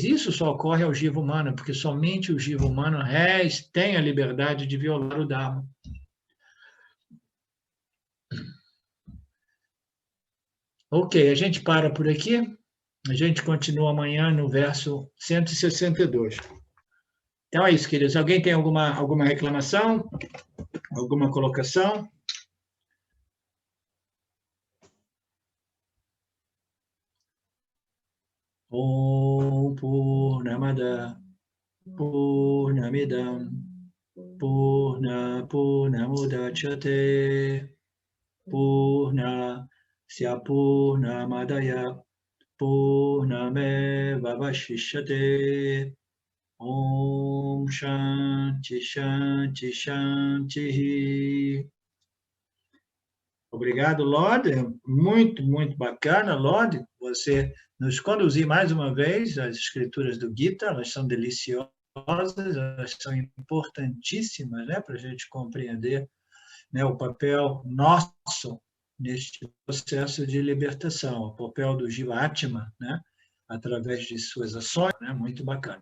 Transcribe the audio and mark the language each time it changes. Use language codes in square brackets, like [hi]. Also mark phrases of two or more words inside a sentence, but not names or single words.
[pt] Isso só ocorre ao jiva humano, porque somente o jiva humano tem a liberdade de violar o Dharma. Ok, a gente para por aqui. A gente continua amanhã no verso 162. Então é isso, queridos. Alguém tem alguma reclamação? Alguma colocação? [sa] ॐ पूर्णमद पूर्णमिदम् पूर्णमुदच्यते पूर्णस्य पूर्णमादाय पूर्णमेव वशिष्यते. ॐ शान्ति शान्ति शान्ति. [pt] Obrigado, Lorde. Muito, muito bacana, Lorde, você nos conduzir mais uma vez às escrituras do Gita. Elas são deliciosas, elas são importantíssimas, né, para a gente compreender, né, o papel nosso neste processo de libertação, o papel do Jiva-Atma, né, através de suas ações, né, muito bacana.